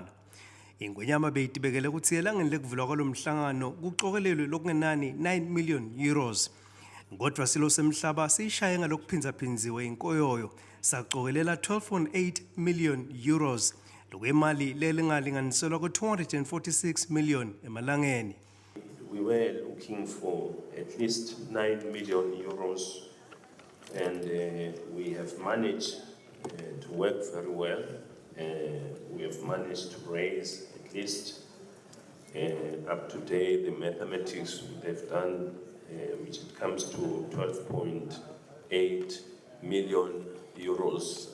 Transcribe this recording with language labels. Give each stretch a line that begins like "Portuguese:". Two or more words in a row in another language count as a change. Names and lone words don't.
Swati: iNgwenyama beyitibekele ukuthi elangeni lekuvulwa kwalo mhlangano kucokelelwe lokungenani 9 million euros. Kodwa silo semhlaba siyishaye ngalokuphindza-phindziwe inkoyoyo sacokelela 12.8 million euros, lokuyimali lelingalinganiselwa ku-246 million emalangeni.
English: We were looking for at least 9 million euros, and we have managed to work very well. We have managed to raise at least up to date the mathematics they've done, which comes to 12.8 million euros.